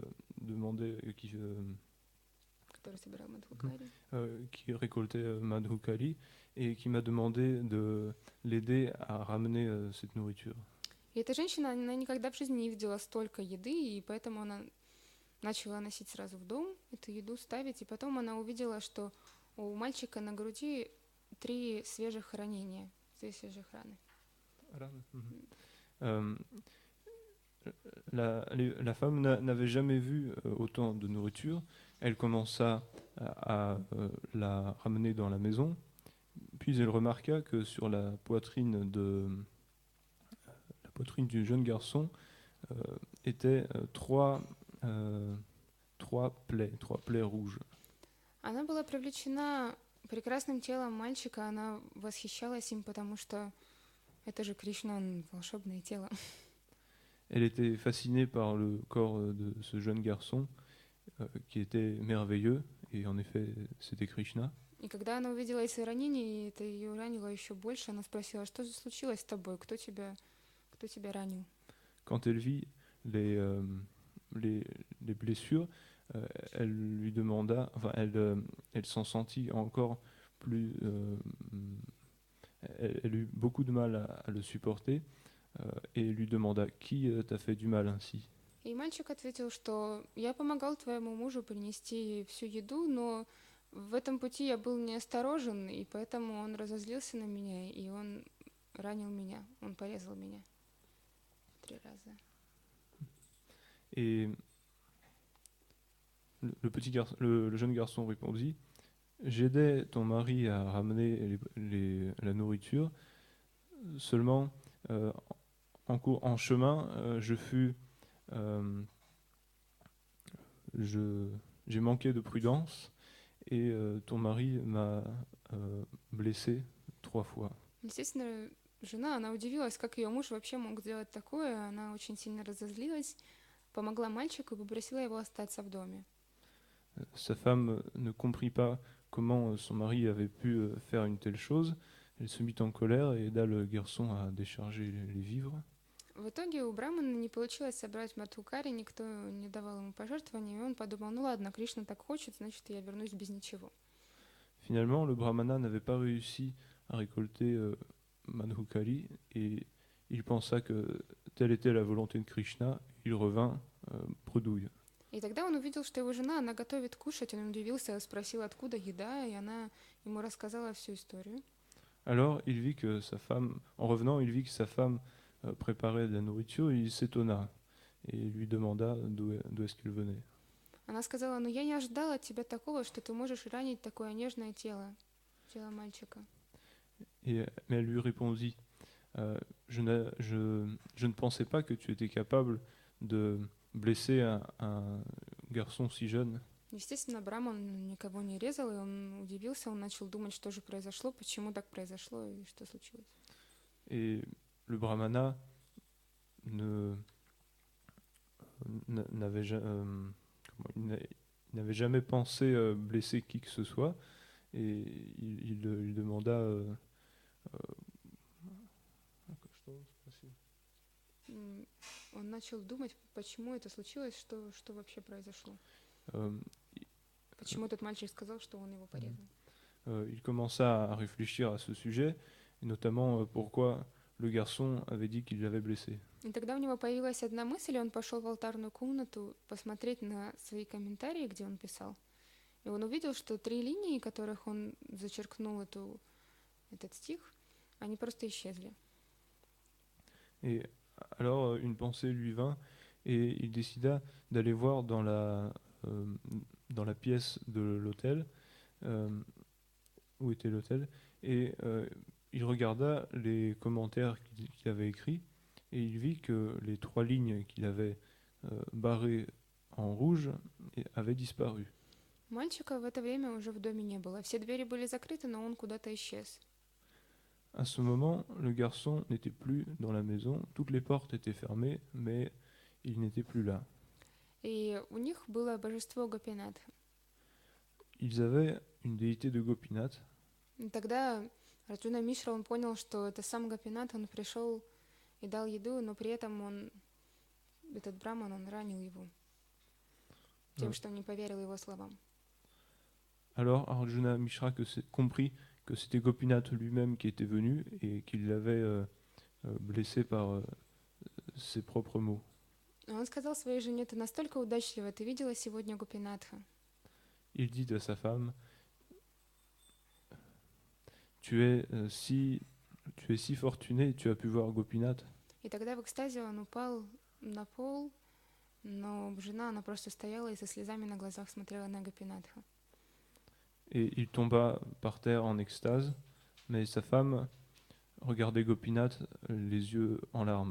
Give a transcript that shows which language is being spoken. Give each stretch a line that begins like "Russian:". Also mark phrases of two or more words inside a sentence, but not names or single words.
Russian: Который собирал Мадхукари.
French: Qui récoltait Madhukali et qui m'a demandé de l'aider à ramener cette nourriture.
Russian: И эта женщина, она никогда в жизни не видела столько еды, и поэтому она начала носить сразу в дом эту еду, ставить, и потом она увидела, что у мальчика на груди 3 свежих ранения, 3 свежих раны.
French: La femme n'avait jamais vu autant de nourriture. Elle commença à la ramener dans la maison, puis elle remarqua que sur la poitrine du jeune garçon étaient 3 plaies rouges.
Russian: Она была привлечена прекрасным телом мальчика, она восхищалась им, потому что это же Кришна, он волшебное тело.
French: Elle était fascinée par le corps de ce jeune garçon qui était merveilleux, et en effet, c'était Krishna.
Russian: И когда она увидела эти ранения, и это ее ранило еще больше, она спросила, что же случилось с тобой, кто тебя ранил?
French: Quand elle vit les blessures, elle lui demanda, enfin, elle s'en sentit encore plus. Elle eut beaucoup de mal à le supporter et lui demanda qui t'a fait du mal ainsi.
Russian: И мальчик ответил, что я помогал твоему мужу принести всю еду, но в этом пути я был неосторожен, и поэтому он разозлился на меня, и он ранил меня, он порезал меня 3 раза.
French: Et le jeune garçon répondit, j'aidais ton mari à ramener la nourriture, seulement en chemin, je fus j'ai manqué de prudence et ton mari m'a blessé 3 fois.
Russian: Естественно, жена, она удивилась, как ее муж вообще мог сделать такое. Она очень сильно разозлилась, помогла мальчику и попросила его остаться в доме.
French: Sa femme ne comprit pas comment son mari avait pu faire une telle chose. Elle se mit en colère et aida le garçon à décharger les vivres.
Russian: В итоге у Брамана не получилось собрать Мадхукари, никто не давал ему пожертвований, и он подумал, ну ладно, Кришна так хочет, значит, я вернусь без ничего.
French: Finalement, le brahmana n'avait pas réussi à récolter Madhukari et il pensa que telle était la volonté de Krishna. Il revint bredouille.
Russian: И тогда он увидел, что его жена, она готовит кушать, он удивился, спросил, откуда еда, и она ему рассказала всю историю.
French: Alors, il vit que sa femme, en revenant, il vit que sa femme préparait de la nourriture et il s'étonna et lui demanda d'où est-ce qu'il venait.
Russian: Она сказала, ну я не ожидала от тебя такого, что ты можешь ранить такое нежное тело мальчика.
French: Mais elle lui répondit, je ne pensais pas que tu étais capable de blesser un garçon si jeune.
Russian: Естественно, Браман никого не резал, и он удивился, он начал думать, что же произошло, почему так произошло и что случилось.
French: Et le brahmana ne, n'avait, il n'avait jamais pensé blesser qui que ce soit, et il demanda
Russian: Он начал думать, почему это случилось, что вообще произошло. Почему этот мальчик сказал, что он его порезал.
French: Il commença à réfléchir à ce sujet, et notamment pourquoi le garçon avait dit qu'il l'avait blessé.
Russian: И тогда у него появилась одна мысль, и он пошел в алтарную комнату посмотреть на свои комментарии, где он писал. И он увидел, что 3 линии, которых он зачеркнул этот stих, они просто исчезли.
French: Et alors une pensée lui vint et il décida d'aller voir dans la pièce de l'hôtel où était l'hôtel et il regarda les commentaires qu'il avait écrits et il vit que les 3 lignes qu'il avait barrées en rouge avaient disparu.
Russian: Мальчика в это время уже в доме не было. Все двери были закрыты, но он куда-то исчез.
French: À ce moment, le garçon n'était plus dans la maison, toutes les portes étaient fermées, mais il n'était plus là.
Russian: И у них было божество Гопинат.
French: Ils avaient une déité de Gopinath.
Russian: И тогда Арджуна Мишра, он понял, что это сам Гопинат, он пришел и дал еду, но при этом этот браман, он ранил его тем, что не поверил его словам.
French: Alors Arjuna Mishra comprit que c'était Gopinath lui-même qui était venu et qu'il l'avait blessé par ses propres mots.
Russian: Он сказал своей жене, ты настолько удачлива, ты видела сегодня Гопинатха?
French: Il dit à sa femme, tu es si fortunée, tu as pu voir Gopinath.
Russian: И тогда в экстазе он упал на пол, но жена, она просто стояла и со слезами на глазах смотрела на Гопинатха.
French: Et il tomba par terre en extase, mais sa femme regardait Gopinath les yeux en larmes.